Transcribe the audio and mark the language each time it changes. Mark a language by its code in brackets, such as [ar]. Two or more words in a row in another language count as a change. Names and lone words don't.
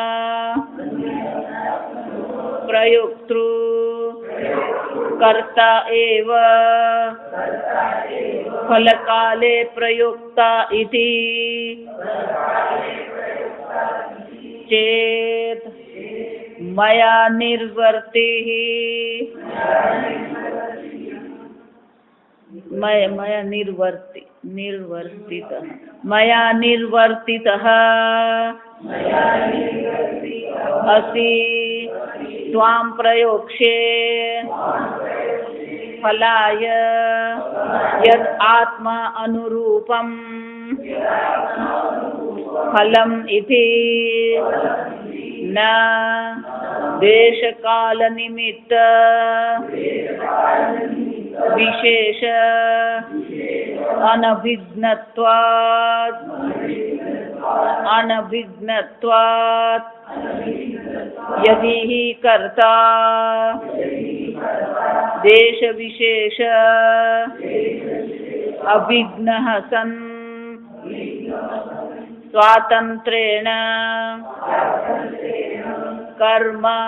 [sa] प्रयोक्तृ कर्ता एव फलकाले प्रयोक्ता इति चेत् मया निर्वर्तिः मया निर्वर्तितः असि त्वां प्रयोक्ष्ये ફલાય યદ આત્મા અનુરૂપમ ફલમ ઇતિ ન દેશકાલ નિમિત્ત વિશેષ અનભિજ્ઞત્વાદ યદિ હિ કર્તા દેશ વિશેષ અભિજ્ઞઃ સન સ્વાતંત્રેણ કર્મ